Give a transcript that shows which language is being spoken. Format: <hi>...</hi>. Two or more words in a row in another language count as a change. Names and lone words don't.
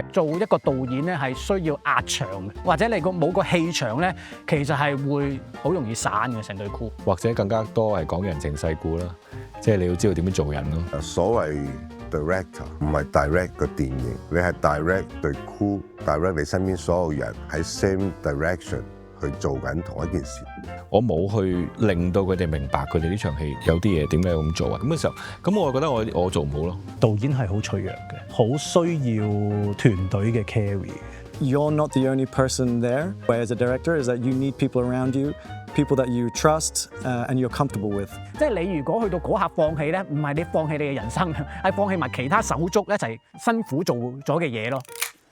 <yue>做一個導演咧係需要壓場嘅，或者你冇個氣場咧，其實係會好容易散嘅成隊 crew。或者更加多係講人情世故啦，即係你要知道點樣做人咯。所謂 director 唔係 direct 個電影，你係 direct 對 crew，direct 你身邊所有人喺</yue> <en>same direction</en> <yue>去做緊同一件事。我冇去令到佢哋明白佢哋呢場戲有啲嘢點解要咁做啊？咁嘅時候，咁我覺得我做唔好咯。導演係好脆弱嘅，好需要團隊嘅 carry。</yue> <en>You're not the only person there. But as a director, is that you need people around you, people that you trust and you're comfortable with.</en> <yue>即係你如果去到嗰刻放棄咧，唔係你放棄你嘅人生，係放棄埋其他手足一齊辛苦做咗嘅嘢咯。</yue>